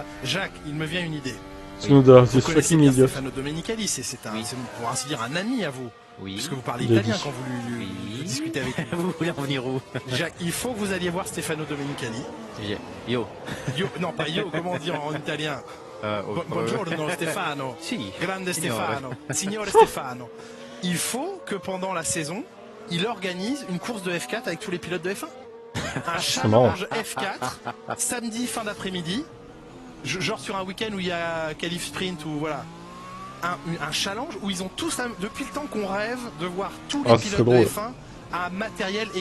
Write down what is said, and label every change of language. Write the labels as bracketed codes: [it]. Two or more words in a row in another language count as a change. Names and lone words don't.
[fr] Jacques, il me vient une idée. Tsunoda, vous connaissez bien Stefano Domenicali, c'est pour ainsi dire un ami à vous. Oui. Puisque vous parlez italien quand vous lui discutez avec lui. Vous voulez en venir où? Jacques, il faut que vous alliez voir Stefano Domenicali. Yo. Non, pas yo, comment dire en italien? [it] Buongiorno Stefano. Si. Grande Stefano. Signore Stefano. [fr] Il faut que pendant la saison, il organise une course de F4 avec tous les pilotes de F1. Un challenge F4, samedi fin d'après-midi, genre sur un week-end où il y a qualif sprint ou voilà. Un challenge où ils ont tous, depuis le temps qu'on rêve de voir tous les pilotes de F1 à matériel égal.